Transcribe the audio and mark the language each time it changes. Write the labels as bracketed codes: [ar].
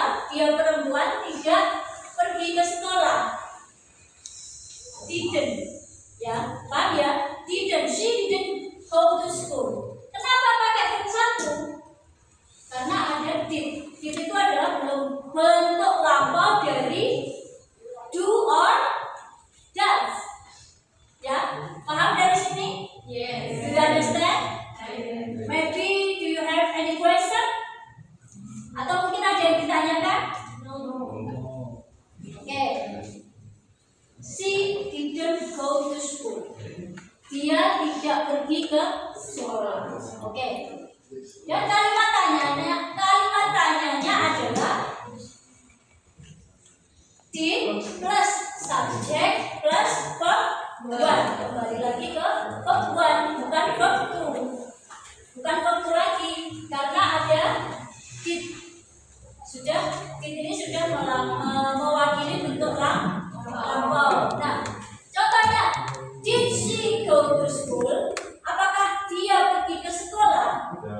[id] dia perempuan tidak pergi ke sekolah. Didn't, ya, paham ya? [en] Didn't, she didn't go to school. [id] Kenapa pakai verb satu? Karena ada did. Did itu adalah bentuk lampau dari do or does. Ya, paham dari sini? [en] Yes. Do you understand? Maybe do you have any question? [id] Atau mungkin ada yang ditanyakan? [en] No. Oke. She didn't go to school. [id] Dia tidak pergi ke sekolah. Oke. Dan kalimat tanyanya adalah [en] did plus subject plus verb one. [id] Kembali lagi ke verb one, bukan verb two. Bukan verb two lagi, karena ada did. Did ini sudah mewakili bentuk lampau. Nah, contohnya, [en] did she go to school? [id] Apakah dia pergi ke sekolah?